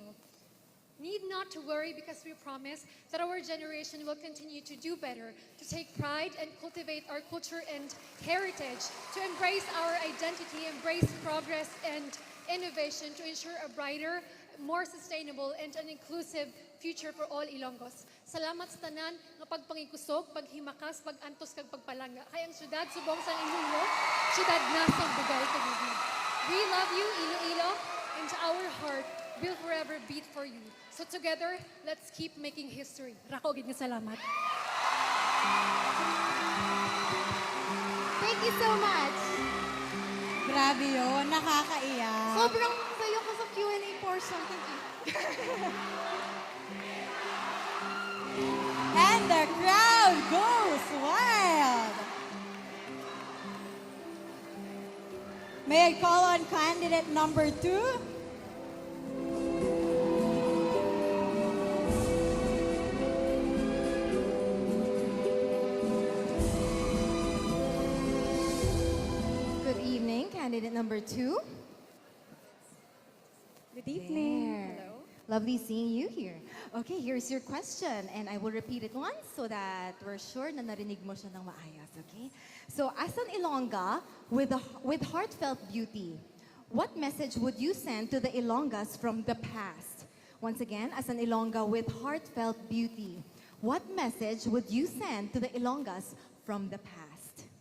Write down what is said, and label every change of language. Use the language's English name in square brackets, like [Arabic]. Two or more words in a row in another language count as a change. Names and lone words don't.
[English] Need not to worry because we promise that our generation will continue to do better, to take pride and cultivate our culture and heritage, to embrace our identity, embrace progress and innovation, to ensure a brighter, more sustainable, and an inclusive future for all Ilonggos. [Hiligaynon] Salamat sa tanan nga pagpangikusog, paghimakas, pagantos kag pagpalanga. Kay ang syudad subong sa Iloilo, syudad nasang bugay kagubig. [English] We love you, Iloilo, and our heart will forever beat for you. So together, let's keep making history. [Hiligaynon] Rako gid nga salamat. [English] Thank you so much. [Filipino] Grabe yun, nakakaiyak. Sobrang sayo ko sa [English] Q&A portion. Thank you. And the crowd goes wild. May I call on candidate number 2? Good evening, candidate number 2. Good evening. There. Lovely seeing you here. Okay, here's your question, and I will repeat it once so that we're sure [Filipino] na narinig mo siya ng maayos, [English] okay? So, as an Ilongga with heartfelt beauty, what message would you send to the Ilongas from the past? Once again, as an Ilongga with heartfelt beauty, what message would you send to the Ilongas from the past?